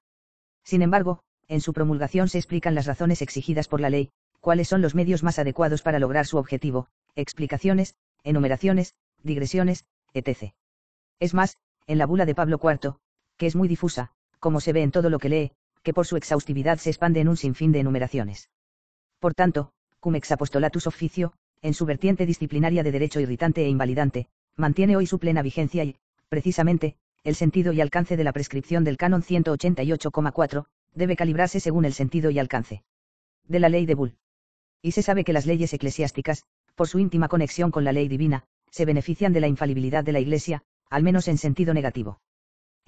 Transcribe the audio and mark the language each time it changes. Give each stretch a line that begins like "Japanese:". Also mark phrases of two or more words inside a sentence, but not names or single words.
Spanish: Sin embargo, en su promulgación se explican las razones exigidas por la ley, cuáles son los medios más adecuados para lograr su objetivo, explicaciones, enumeraciones, digresiones, etc. Es más, en la bula de Pablo IV, que es muy difusa, como se ve en todo lo que lee, que por su exhaustividad se expande en un sinfín de enumeraciones. Por tanto,
Latin: cum ex apostolatus officio,
Spanish: en su vertiente disciplinaria de derecho irritante e invalidante, mantiene hoy su plena vigencia y, precisamente, el sentido y alcance de la prescripción del canon 188,4, debe calibrarse según el sentido y alcance de la ley de Bull. Y se sabe que las leyes eclesiásticas, por su íntima conexión con la ley divina, se benefician de la infalibilidad de la Iglesia, al menos en sentido negativo.